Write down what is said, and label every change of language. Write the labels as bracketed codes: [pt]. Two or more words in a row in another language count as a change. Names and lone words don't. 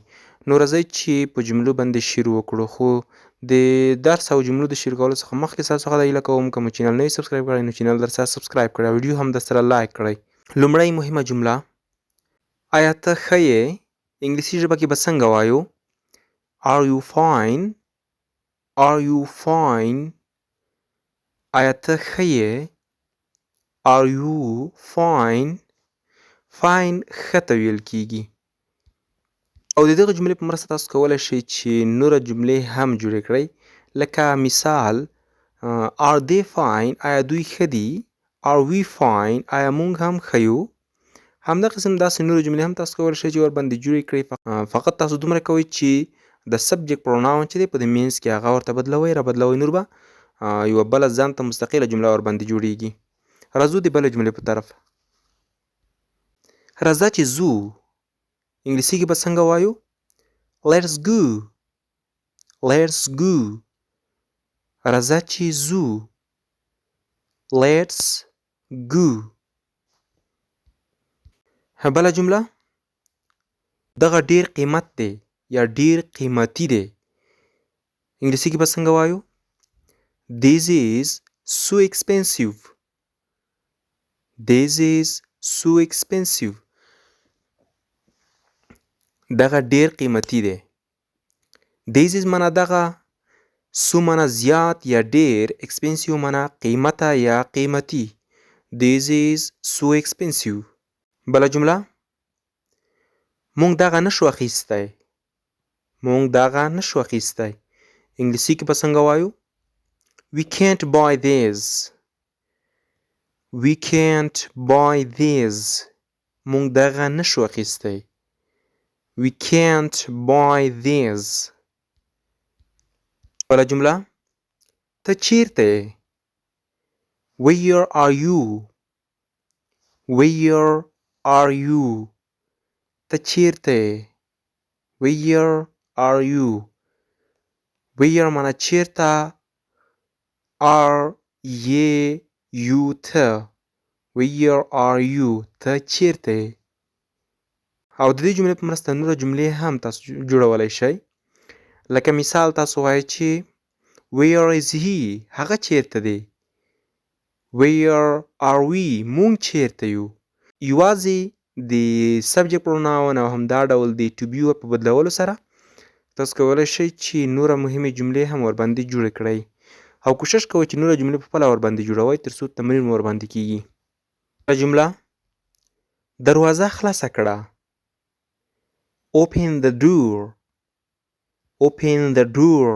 [ps] نو راځئ چې په جملو باندې شروع وکړو، خو د درس او جملو د شروع کولو څخه مخکې ستاسو څخه دا هیله کوم که مو چینل نه وي سبسکرایب کړی نو چینل درسره سبسکرایب کړئ او ویډیو هم درسره لایک کړئ. لومړی مهمه جمله، آیا ته ښه یې؟ انګلیسي ژبه کې به څنګه وایو؟ [en] Are you fine? Are you fine? [ps] آیا ته ښه یې؟ [en] Are you fine? [ps] Fine ښه ته ویل کیږي. او د دغه جملې په مرسته تاسو کولی شئ چې نوره جملې هم جوړې کړئ، لکه مثال [en] are they fine؟ [ps] آیا دوی ښه دي؟ [en] Are we fine؟ [ps] آیا موږ هم ښه یو؟ همدا قسم داسې نورې جملې هم تاسو کولی شئ چې ورباندې جوړې کړئ. فقط تاسو دومره کوئ چې د [en] subject pronoun [ps] چې دی په دې مینځ کې هغه ورته بدلوئ، نور به یوه بله ځان ته مستقله جمله ورباندې جوړیږي. راځو د بلې جملې په طرف. راځه چې ځو انګلیسي کې به څنګه وایو؟ [en] Let's go. Let's go. [ps] راځه چې ځو. [en] Let's go. [ps] بله جمله، دغه ډیر قیمت دی یا ډیر قیمتي دی. انګلیسي کې به څنګه وایو؟ [en] This is so expensive. This is so expensive. [ps] دغه ډیر قیمتي دی. [en] This is [ps] معنا دغه، so معنا زیات یا ډیر، expensive معنا قیمته یا قیمتي. [en] This is so expensive. [ps] بله جمله، مونږ دغه نشو اخیستی. مونږ دغه نشو اخیستی. انګلیسي کې به څنګه وایو؟ [en] We can't buy this. We can't buy this. [ps] مونږ دغه نشو اخیستی. [en] We can't buy this. [ps] بله جمله، ته چیرته یې؟ [en] Where are you? Where are you? [ps] ته چیرته یې؟ [en] Where are you? [ps] Where معنا چیرته، [en] are ye you ته. Where are you? [ps] ته چیرته یې؟ او د دې جملې په مرسته نوره جملې هم تاسو جوړولی شئ. لکه مثال تاسو وایئ چې [en] Where is he؟ [ps] هغه چیرته دی. [en] Where are we؟ [ps] مونږ چیرته یو. یوازې د [en] subject pronoun [ps] او همدا ډول د [en] to be [ps] په بدلولو سره تاسو کولی شئ چې نوره مهمې جملې هم ورباندې جوړې کړئ، او کوشش کوئ چې نوره جملې په خپله ورباندې جوړوئ تر څو تمرین مو ورباندې کیږي. جمله، دروازه خلاصه کړه. [en] Open the door. Open the door.